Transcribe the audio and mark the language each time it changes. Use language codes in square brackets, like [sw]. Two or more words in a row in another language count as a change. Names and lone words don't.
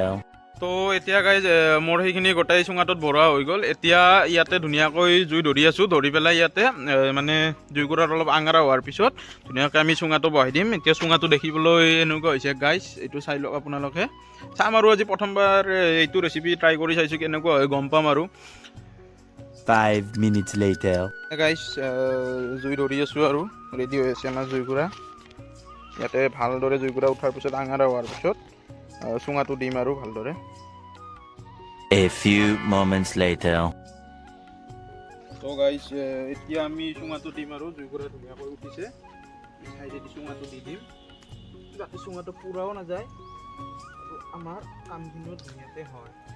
[as] তো এতিয়া গাইজ মোৰ সেইখিনি গোটাই চুঙাটোত ভৰোৱা হৈ গ'ল এতিয়া ইয়াতে ধুনীয়াকৈ জুই ধৰি আছোঁ ধৰি পেলাই ইয়াতে মানে জুইকুৰাত অলপ আঙাৰা হোৱাৰ পিছত ধুনীয়াকৈ আমি চুঙাটো বহাই দিম এতিয়া চুঙাটো দেখিবলৈ এনেকুৱা হৈছে গাইজ এইটো চাই লওক আপোনালোকে চাম আৰু আজি প্ৰথমবাৰ এইটো ৰেচিপি ট্ৰাই কৰি চাইছোঁ কেনেকুৱা হয় গম পাম আৰু [en] 5 minutes later. [as] গাইজ জুই ধৰি আছোঁ আৰু ৰেডি হৈ আছে আমাৰ জুইকুৰা ইয়াতে ভালদৰে জুইকুৰা উঠাৰ পিছত আঙাৰা হোৱাৰ পিছত চুঙাটো দিম আৰু ভালদৰে [en] A few moments later. [as] তো গাইজ এতিয়া আমি চুঙাটো দিম আৰু জুইকুৰা ধুনীয়াকৈ উঠিছে চাইডেদি চুঙাটো দি দিম যাতে চুঙাটো পুৰাও নাযায় আৰু আমাৰ কামখিনিও ধুনীয়াকৈ হয়